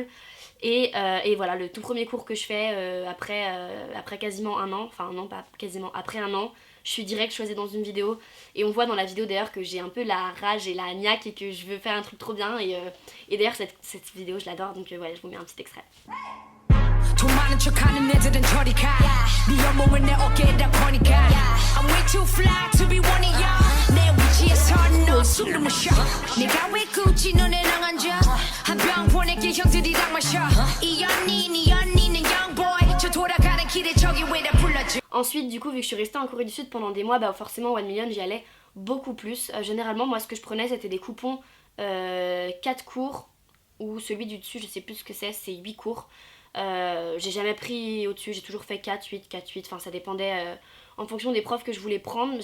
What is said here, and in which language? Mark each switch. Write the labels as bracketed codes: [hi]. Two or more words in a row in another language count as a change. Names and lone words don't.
[fr] Et voilà, le tout premier cours que je fais après quasiment 1 an, enfin non pas quasiment, après 1 an, je suis direct choisie dans une vidéo. Et on voit dans la vidéo d'ailleurs que j'ai un peu la rage et la niaque et que je veux faire un truc trop bien. Et d'ailleurs cette vidéo je l'adore, donc ouais, je vous mets un petit extrait. [ko] 돈 많은 척하는 애들은 저리 가. 네 연봉을 내 어깨에다 버니까. [en] I'm way too fly to be one of y'all. [ko] 내 위치에서 너 숨을 쉬어. 내가 왜 굳이 너네랑 앉아? 한 병 보낼게 형들이랑 마셔. 이 연인은 [en] young boy. [ko] 저 돌아가는 길에 저기 왜다 불러줘. [fr] Ensuite, du coup, vu que je suis restée en Corée du Sud pendant des mois, bah forcément 1 million j'y allais beaucoup plus. Généralement, moi ce que je prenais c'était des coupons 4 cours ou celui du dessus, je sais plus ce que c'est 8 cours. J'ai jamais pris au-dessus, j'ai toujours fait 4, 8, 4, 8, enfin ça dépendait en fonction des profs que je voulais prendre.